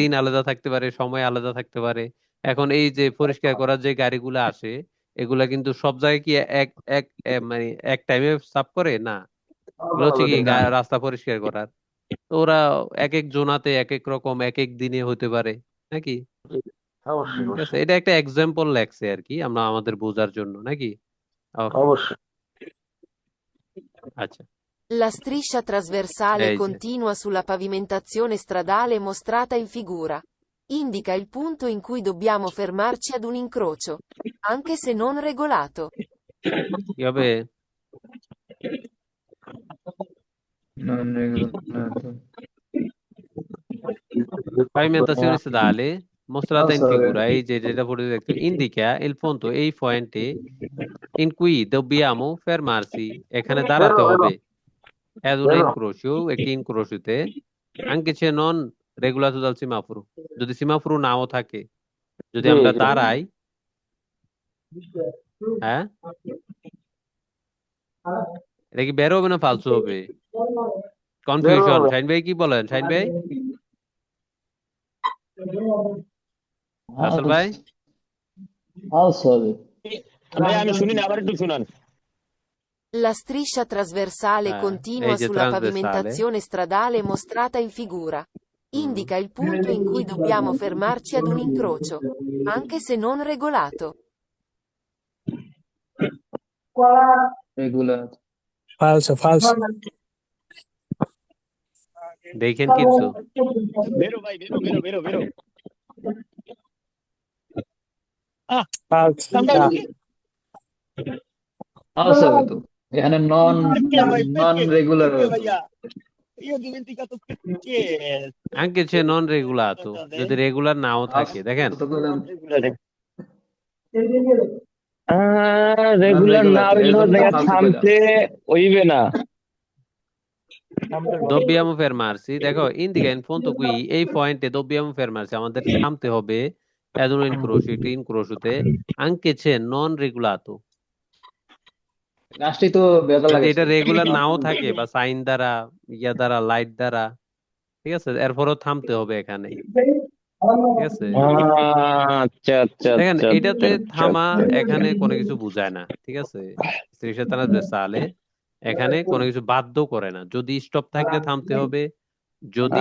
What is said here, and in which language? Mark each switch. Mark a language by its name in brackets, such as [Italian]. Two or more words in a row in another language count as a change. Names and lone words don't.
[Bangla] দিন আলাদা থাকতে পারে সময় আলাদা থাকতে পারে এখন এই যে পরিষ্কার করার যে গাড়িগুলো আসে এগুলা কিন্তু সব জায়গায় কি এক এক মানে এক টাইমে সাফ করে না এগুলো আলাদা হচ্ছে কি আলাদা দিন। রাস্তা পরিষ্কার করার তো ওরা এক এক জোনাতে এক এক রকম এক এক দিনে হতে পারে নাকি জি, অবশ্যই ঠিক আছে অবশ্যই এটা একটা এক্সাম্পল লেখছে আর কি আমরা আমাদের বোঝার জন্য নাকি ওকে অবশ্যই। আচ্ছা [Italian] La striscia trasversale [Bangla] এই যে [Italian] continua sulla pavimentazione stradale mostrata in figura. Indica il punto in cui dobbiamo fermarci ad un incrocio, anche se non regolato. [Bangla] কি হবে [Italian] Non regolato. pavimentazione stradale mostrata in Falso. figura এই যে যেটা পড়ে দেখতে indica il punto এই পয়েন্টে in cui dobbiamo fermarsi এখানে [Bangla] বের দাঁড়াতে হলো [Italian] হবে ad un [Bangla] বের হলো। incrocio একটি incrocioতে [Italian] anche se non regolato dal semaforo [Bangla] যদি সিমাফোরো নাও থাকে যদি জি আমরা জি দাঁড়াই হ্যাঁ এটা কি বের হবে না ফালসু হবে বের কনফিউশন হবে। শাইন ভাই কি বলেন শাইন ভাই রাসেল ভাই Falso হবে। ভাই আমি শুনি না, আবার একটু শুনান। [Italian] La striscia trasversale [Bangla] এই [Italian] continua [Bangla] যে [Italian] sulla [Bangla] ট্রান্সভার্সালে [Italian] pavimentazione stradale mostrata in figura. Indica il punto in cui dobbiamo fermarci ad un incrocio, anche se non regolato. Regolato. Falso, falso. [Bangla] দেখেন কিছু বেরো ভাই, বেরো বেরো বেরো বেরো। [Italian] Falso. [Bangla] ঠান্ডা Ah, হইলো। Falso হবে তো। এখানে নন [Italian] Perché vai? [Bangla] নন [Italian] Perché? [Bangla] রেগুলার [Italian] Perché [Bangla] হবে। [Italian] vaya? Io ho dimenticato perché. anche se non regolato [Bangla] যদি রেগুলার নাও থাকে দেখেন তো কইলাম নন রেগুলার না রেগুলার এর হইলেও জন্য জায়গা ফালতু কইলাম। থামতে হইবে না। [Italian] dobbiamo fermarsi দেখো indica in punto qui [Bangla] এই পয়েন্টে [Italian] dobbiamo fermarsi [Bangla] আমাদের থামতে হবে [Italian] ad un incrocio [Bangla] একটি incrocioতে [Italian] anche se non regolato [Bangla] লাস্টেই তো বেজা যদি লাগাইছে। এটা রেগুলার নাও থাকে বা সাইন দ্বারা ইয়া দ্বারা লাইট দ্বারা ঠিক আছে এরপরও থামতে হবে এখানে ঠিক আছে আচ্ছা আচ্ছা দেখেন আচ্ছা এটাতে আচ্ছা থামা আচ্ছা। এখানে কোনো কিছু বুঝায় না ঠিক আছে স্ত্রী সালে এখানে কোনো কিছু বাধ্য করে না, যদি স্টপ থাকলে থামতে হবে, যদি